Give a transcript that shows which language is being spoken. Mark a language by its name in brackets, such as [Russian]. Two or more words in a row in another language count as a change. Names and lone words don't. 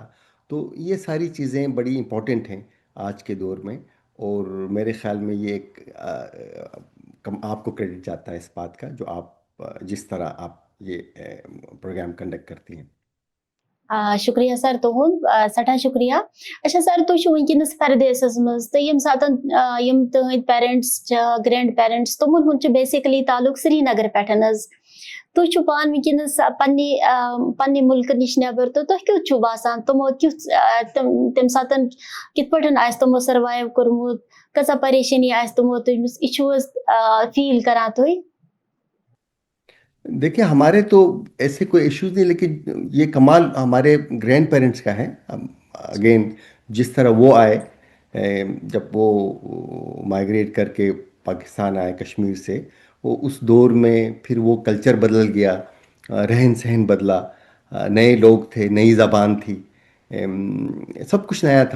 [Urdu] تو یہ ساری چیزیں بڑی امپورٹنٹ ہیں آج کے دور میں. اور میرے خیال میں یہ ایک آپ کو کریڈٹ جاتا ہے اس بات کا، جو آپ جس طرح آپ یہ پروگرام کنڈکٹ کرتی ہیں. [Kashmiri] शुक्रिया सर तुहुंद सठा शुक्रिया। अच्छा सर तुम वनस परदेसस मज तो यम सातन यम तुहद पेरेंट्स [English] grand parents [Kashmiri] तुमन हुन बेसिकली ताल्लुक श्रीनगर पे तुम पान वनस पन्ने मुल्क निश नबर तो तुह क्यों बसान तुमो क्यों तम सातन कित तमो सर्वाइव कर्मुत कसा परेशानी तमो तुमस फील करा तुई [Urdu] دیکھیے، ہمارے تو ایسے کوئی ایشوز نہیں، لیکن یہ کمال ہمارے [English] grand parents [Urdu] کا ہے. اگین، جس طرح وہ آئے، جب وہ مائگریٹ کر کے پاکستان آئے کشمیر سے، وہ اس دور میں پھر وہ کلچر بدل گیا، رہن سہن بدلا، نئے لوگ تھے، نئی زبان تھی، سب کچھ نیا تھا.